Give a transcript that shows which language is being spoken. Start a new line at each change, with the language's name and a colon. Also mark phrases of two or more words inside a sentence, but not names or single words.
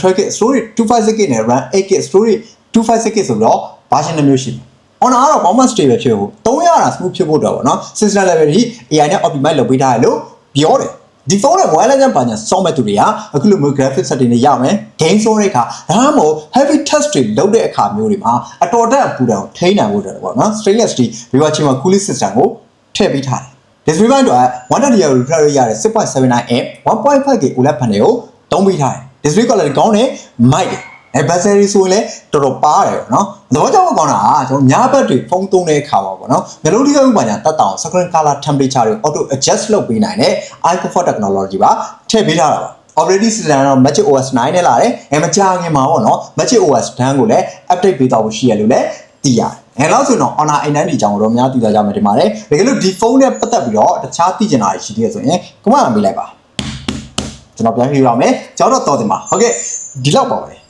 English: 12GB storage 256GB
Burmese: နဲ့
English: RAM 8GB storage 256GB
Burmese: ဆိုတော့ version 2မျိုးရှိတယ်။ Honor ကတော့
English: performance stable
Burmese: ဖြစ်ဖို့300တာ smooth ဖြစ်ဖို့တော့ဗောနော်
English: system level
Burmese: ကြီး AI နဲ့ optimize လုပ်ပေးထားတယ်လို့ပြောတယ်ဒီဖုန်းနဲ့ wireless နဲ့ပါညာစောင့်မဲ့သူတွေကအခုလိုမျိုး
English: graphic setting
Burmese: တွေရမယ် game ဆိုတဲ့အခါဒါမှမဟုတ်
English: heavy touch
Burmese: တွေလုပ်တဲ့အခါမျိုးတွေမှာအတော်တက်ပူတံကိုထိန်းနိုင်ဖို့အတွက်ပေါ့နော်
English: stainless steel viewer chamber cooling system
Burmese: ကိုထည့်ပေးထားတယ် display ပိုင်းတော့
English: 120Hz refresh rate
Burmese: ရတဲ့
English: 6.79 1.5K OLED panel
Burmese: ကိုသုံးပေးထားတယ်
English: display quality
Burmese: ကောင်းတယ် mic အဲ battery ဆိုရင်လည်းတော်တော်ပါတယ်ပေါ့နော်သဘောကျဖို့ကောင်းတာက ကျွန်တော်ညာဘက်တွေဖုန်းသုံးတဲ့အခါမှာပေါ့နော်မျက်လုံးထိခိုက်မှုပါညာတက်တောင်
English: screen color temperature
Burmese: တွေ
English: auto adjust
Burmese: လုပ်ပေးနိုင်တဲ့
English: eye comfort technology
Burmese: ပါထည့်ပေးထားတာပါ
English: operating system
Burmese: တော့ Magic OS 9 နဲ့လာတယ်အဲမကြာခင်မှာပေါ့နော် Magic OS 10ကိုလည်း update ပေးတော့ရှိရလို့လည်းသိရတယ်အဲလောက်ဆိုတော့ Honor A90 အကြောင်းကိုတော့များသိကြကြမှာတင်ပါတယ်တကယ်လို့ဒီဖုန်းနဲ့ပတ်သက်ပြီးတော့တခြားသိချင်တာရှိသေးရဆိုရင် comment ပေးလိုက်ပါကျွန်တော်ပြန်ပြရအောင်မယ်ကျွန်တော်တော့တော်တယ်မှာဟုတ်ကဲ့ဒီလောက်ပါပဲ